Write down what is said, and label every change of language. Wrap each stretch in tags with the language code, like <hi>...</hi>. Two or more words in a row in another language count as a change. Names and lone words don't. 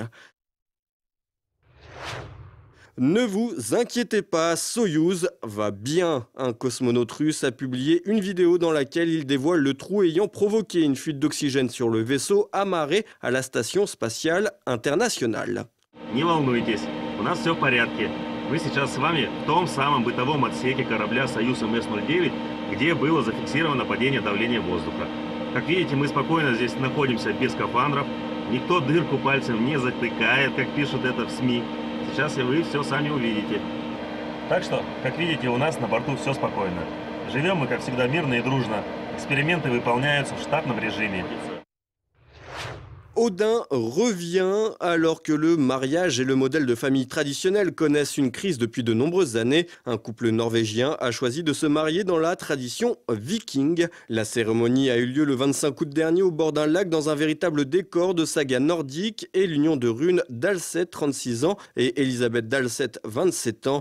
<fr>Ne vous inquiétez pas, Soyouz va bien. Un cosmonaute russe a publié une vidéo dans laquelle il dévoile le trou ayant provoqué une fuite d'oxygène sur le vaisseau amarré à la station spatiale internationale.</fr> <ru>Не волнуйтесь, у нас все в порядке. Мы сейчас с вами в том самом бытовом отсеке корабля «Союз МС-09», где было зафиксировано падение давления воздуха. Как видите, мы спокойно здесь находимся без скафандров. Никто дырку пальцем не затыкает, как пишут это в СМИ. Сейчас и вы все сами увидите. Так что, как видите, у нас на борту все спокойно. Живем мы, как всегда, мирно и дружно. Эксперименты выполняются в штатном режиме.</ru> <fr>Odin revient alors que le mariage et le modèle de famille traditionnel connaissent une crise depuis de nombreuses années. Un couple norvégien a choisi de se marier dans la tradition viking. La cérémonie a eu lieu le 25 août dernier au bord d'un lac dans un véritable décor de saga nordique et l'union de Rune Dalseth, 36 ans, et Elisabeth Dalseth, 27 ans.</fr>